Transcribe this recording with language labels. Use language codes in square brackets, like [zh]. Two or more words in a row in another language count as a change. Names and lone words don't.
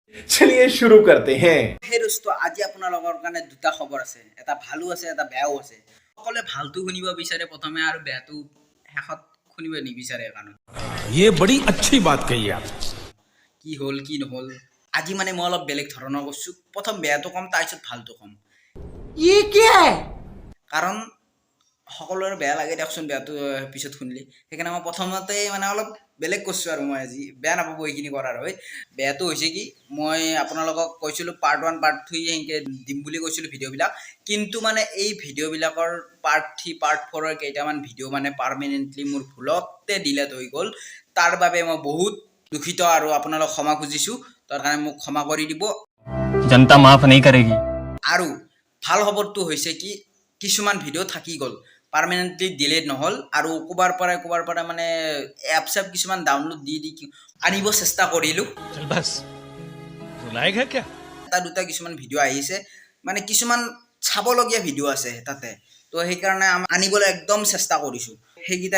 [hi] चलिए शुरू करते हैं। [as] হে দোস্ত আজি আপোনালোকৰ কাৰণে দুটা খবৰ আছে এটা ভালো আছে এটা বেয়াও আছে সকলে ভালটো শুনিব বিচাৰে প্ৰথমে আৰু বেয়াটো শেষত শুনিব নিবিচাৰে কাৰণ [hi] ये बड़ी अच्छी बात कही आप [as] কি হ'ল কি নহ'ল আজি মানে মই অলপ বেলেগ ধৰণৰ কৈছো প্ৰথম বেয়াটো কম তাৰপিছত ভালটো কম [hi] ये क्या है [as] কাৰণ সকলোৰে বেয়া লাগে দেখোন বেয়াটো পিছত শুনিলে সেইকাৰণে মই প্ৰথমতে মানে অলপ বেলেগ কৈছোঁ আৰু মই আজি বেয়া নাপাব এইখিনি কৰাৰ হয় বেয়াটো হৈছে কি মই আপোনালোকক কৈছিলোঁ পাৰ্ট 1 পাৰ্ট 2 এনেকৈ দিম বুলি কৈছিলোঁ ভিডিঅ'বিলাক কিন্তু মানে এই ভিডিঅ'বিলাকৰ পাৰ্ট 3 পাৰ্ট 4ৰ কেইটামান ভিডিঅ' মানে পাৰ্মানেণ্টলি মোৰ ভুলতে ডিলেট হৈ গ'ল তাৰ বাবে মই বহুত দুখিত আৰু আপোনালোক ক্ষমা খুজিছোঁ তাৰ কাৰণে মোক ক্ষমা কৰি দিব [hi] जनता माफ नहीं करेगी [as] আৰু ভাল খবৰটো হৈছে কি কিছুমান ভিডিঅ' থাকি গ'ল পাৰ্মানেণ্টলি ডিলেট নহ'ল আৰু ক'বাৰ পৰা মানে এপছ কিছুমান ডাউনলোড দি আনিব চেষ্টা কৰিলোঁ [hi] चल बस रुलाएगा क्या [as] এটা দুটা কিছুমান ভিডিঅ' আহিছে মানে কিছুমান চাবলগীয়া ভিডিঅ' আছে তাতে তো সেইকাৰণে আনিবলৈ একদম চেষ্টা কৰিছোঁ সেইকেইটা